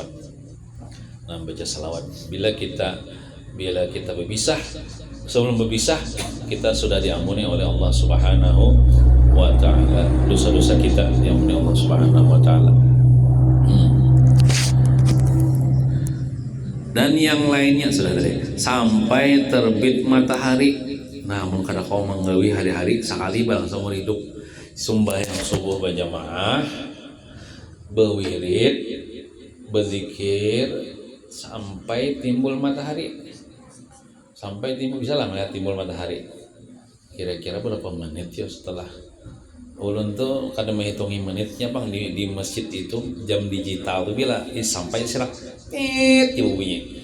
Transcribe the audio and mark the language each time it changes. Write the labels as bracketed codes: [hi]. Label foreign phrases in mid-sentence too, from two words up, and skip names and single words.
[id] Nah baca salawat bila kita berpisah, sebelum berpisah kita sudah diampuni oleh Allah [ar] Subhanahu wa taala, [id] dosa-dosa kita diampuni Allah [ar] Subhanahu wa taala. [id] Dan yang lainnya saudara, sampai terbit matahari. [bjn] Nah mun kada kau menggawi hari-hari sekali barang seumur hidup, sembahyang subuh berjamaah, berwirid, berzikir sampai timbul matahari. [id] Sampai timbul, bisa lah melihat timbul matahari. [bjn] Kira-kira berapa menit ya setelah ulun tuh kadang menghitungi menitnya bang di masjid itu jam digital tuh bila sampai serak tiba bunyi.